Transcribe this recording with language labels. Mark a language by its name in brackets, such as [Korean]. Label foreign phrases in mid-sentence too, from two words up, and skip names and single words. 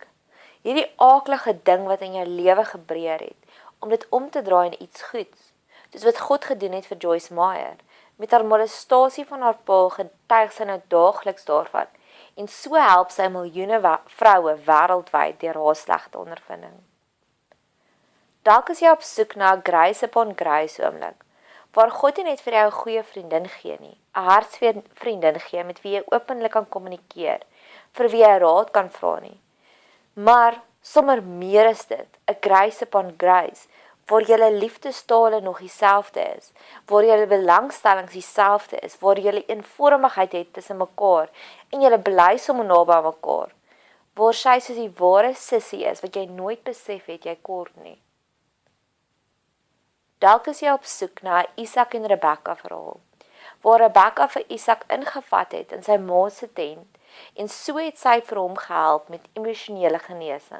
[Afrikaans] Hierdie aaklige ding wat in jou lewe gebeur het, om dit om te draai in iets goeds, soos wat God gedoen het vir Joyce Meyer. Met haar molestasie van haar pa getuig sy nou daagliks daarvan, en so help sy miljoene vroue wêreldwyd deur haar slegte ondervinding. Dalk is jy op soek na 'n [English] grace upon grace [Afrikaans] oomblik, waar God nie net vir jou 'n goeie vriendin gee nie, 'n hartsvriendin gee met wie jy openlik kan kommunikeer, vir wie jy raad kan vra nie, maar sommer meer is dit, 'n [English] grace upon grace, [Afrikaans] waar julle liefdestale nog dieselfde is, waar julle belangstellings dieselfde is, waar julle eenvormigheid het tussen mekaar, en julle bly sommer naby aan mekaar, waar sy soos die ware sussie is, wat jy nooit besef het jy kort nie. Dalk is jy op soek na 'n Isak en Rebekka verhaal, waar Rebekka vir Isak ingevat het in sy ma se tent, en so het sy vir hom gehelp met emosionele genesing.